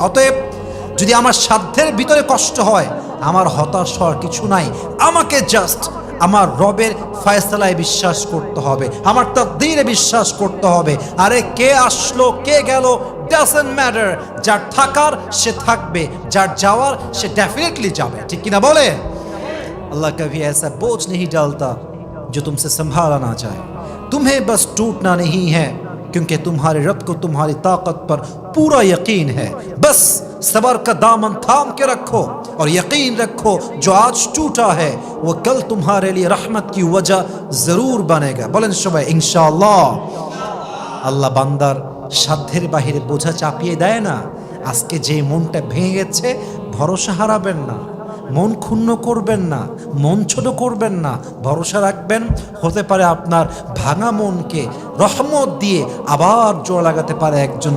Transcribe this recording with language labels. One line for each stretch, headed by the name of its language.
Bangla: অতএব যদি আমার সাধ্যের ভিতরে কষ্ট হয়, আমার হতাশ হওয়ার কিছু নাই। আমাকে জাস্ট আমার রবের ফয়সালায় বিশ্বাস করতে হবে, আমার তাকদীরে বিশ্বাস করতে হবে। আরে কে আসলো কে গেল
English: doesn't matter,
Bangla: যার থাকার সে থাকবে, যার যাওয়ার সে ডেফিনেটলি যাবে। ঠিক কিনা বলে?
Hindi: अल्लाह कभी ऐसा बोझ नहीं डालता जो तुमसे संभाला ना जाए। तुम्हें बस टूटना नहीं है क्योंकि तुम्हारे रब को तुम्हारी ताकत पर पूरा यकीन है। बस सबर का दामन थाम के रखो और यकीन रखो जो आज टूटा है वो कल तुम्हारे लिए रहमत की वजह जरूर बनेगा।
Bangla: बोलें सबाई इंशाअल्लाह। আল্লাহ বান্দার সাধ্যের বাহিরে বোঝা চাপিয়ে দেয় না। আজকে যে মনটা ভেঙে গেছে, ভরসা হারাবেন না, মন ক্ষুণ্ণ করবেন না, মন ছোট করবেন না, ভরসা রাখবেন। হতে পারে আপনার ভাঙা মনকে রহমত দিয়ে আবার জোড়া লাগাতে পারে একজন।